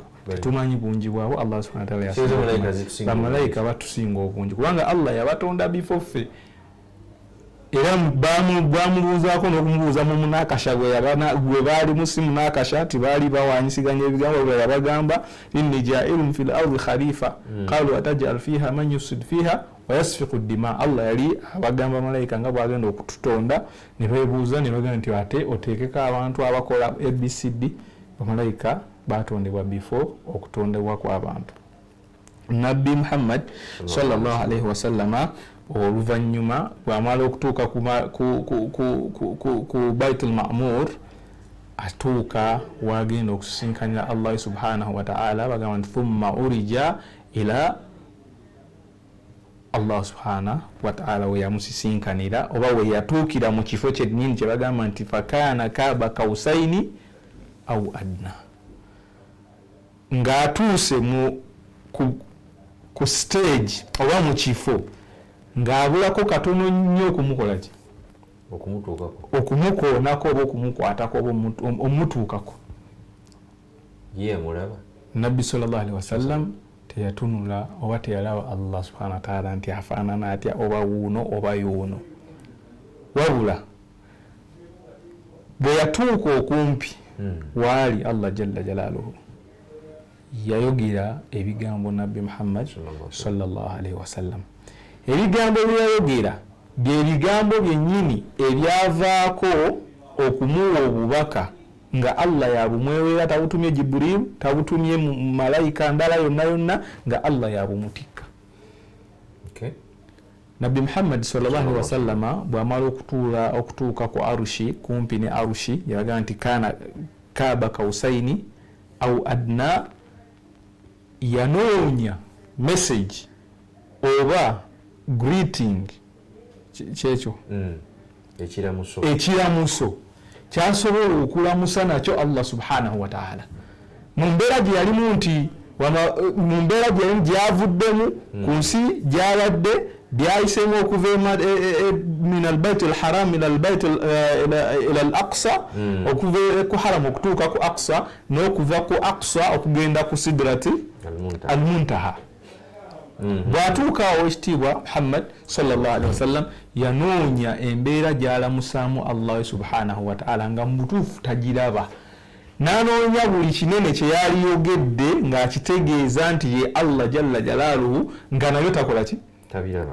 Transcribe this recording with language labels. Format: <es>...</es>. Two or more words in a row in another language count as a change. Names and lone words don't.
<lg>Tetumanyi bungi bwabo</lg> <ar>الله سبحانه وتعالى</ar> <lg>bamalayika batusinga obungi kubanga Allah yabatonda bifo ffe era bamubuuzaako n'okumubuuza mu munakasha gwe baali musimu nakasha tibaali bawanyisiganya ebigambo bwe yabagamba</lg> <ar>إني جاعل في الأرض خليفة قالوا أتجعل فيها من يفسد فيها ويسفك الدماء.</ar> <lg>Allah yali abagamba malayika nga bwagenda okututonda ne beebuuza ne bagamba nti ate oteekeko abantu abakola ABCD. Bamalayika batondebwa before okutondebwa kw'abantu. Nabbi Muhammad</lg> <ar>صلى الله عليه وسلم</ar> <lg>oluvannyuma bw'amala okutuuka ku Baitul Ma'mur atuuka wagenda okusisinkanira Allah subhanahu wa ta'ala bagamba nti</lg> <ar>ثم عرج إلى الله سبحانه وتعالى</ar> <lg>we yamusisinkanira oba we yatuukira mu kifo kyennyini kye bagamba nti</lg> <ar>فكان قاب قوسين أو أدنى</ar> <lg>ng'atuuse ku stage oba mu kifo ng'abulako katono nnyo okumukola ki okumukoonako oba okumukwatako oba omutuukako. ye mulaba Nabbi</lg> <ar>صلى الله عليه وسلم</ar> <lg>teyatunula oba teyalaba</lg> <ar>الله سبحانه وتعالى</ar> <lg>nti afaanana atya oba wuuno oba yuuno, wabula bwe yatuuka okumpi waali</lg> <ar>الله جل جلاله</ar> <lg>yayogera ebigambo Nabbi Muhammad</lg> <ar>صلى الله عليه وسلم.</ar> <lg>Ebigambo byayogera bye bigambo byennyini ebyavaako okumuwa obubaka nga Allah yabumweweera, tabutumye Jibril, tabutumye malayika ndala yonna yonna, nga Allah yabumutikka. Nabbi Muhammad</lg> <ar>صلى الله عليه وسلم</ar> <lg>bw'amala okutuuka ku arushi, kumpi ne arushi, yaga nti</lg> <ar>كان قاب قوسين أو أدنى,</ar> <lg>yanoonya message oba greeting kyekyo ekiramuso kyasobola okulamusa nakyo</lg> <ar>الله سبحانه وتعالى</ar> <lg>mu mbeera gye yalimu nti mu mbeera gyavuddemu ku nsi gyabadde byayisemu okuva</lg> <ar>من البيت الحرام إلى البيت إلى الأقصى,</ar> <lg>okuva ku haram okutuuka ku aqsa, n'okuva ku aqsa okugenda ku</lg> <ar>سدرة المنتهى.</ar> <lg>Bw'atuuka awo ekitiibwa Muhammad</lg> <ar>صلى الله عليه وسلم</ar> <lg>yanoonya embeera gy'alamusaamu</lg> <ar>الله سبحانه وتعالى</ar> <lg>nga mutuufu tagiraba, n'anoonya buli kinene kye yali yogedde ng'akitegeeza nti ye</lg> <ar>الله جل جلاله</ar> <lg>nga nayo takola ki tabiraba.</lg>